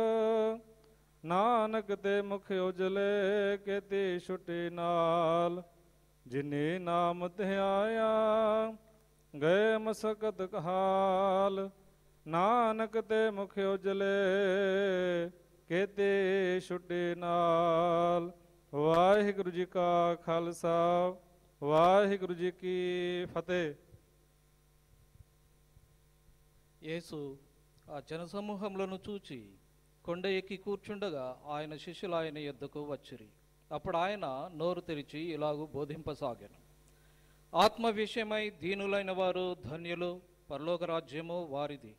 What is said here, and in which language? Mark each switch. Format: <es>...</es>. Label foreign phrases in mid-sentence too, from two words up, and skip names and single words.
<pa>ਨਾਨਕ ਤੇ ਮੁਖ ਉਜਲੇ ਕੇਤੀ ਛੁਟੀ ਨਾਲ ਜਿਨੇ ਨਾਮ ਧਿਆਇਆ ਗਏ ਮਸਕਤ ਕਹਾਲ ਨਾਨਕ ਤੇ ਮੁਖ ਉਜਲੇ ਕੇਤੀ ਛੁਟੀ ਨਾਲ ਵਾਹਿਗੁਰੂ ਜੀ ਕਾ ਖਾਲਸਾ ਵਾਹਿਗੁਰੂ ਜੀ ਕੀ ਫਤਿਹ।</pa> <te>యేసు ఆ జనసమూహములను చూచి కొండ ఎక్కి కూర్చుండగా ఆయన శిష్యులు ఆయన యొద్దకు వచ్చిరి. అప్పుడు ఆయన నోరు తెరిచి ఇలాగూ బోధింపసాగాను. ఆత్మ విషయమై దీనులైన వారు ధన్యులు, పరలోక రాజ్యము వారిది.</te>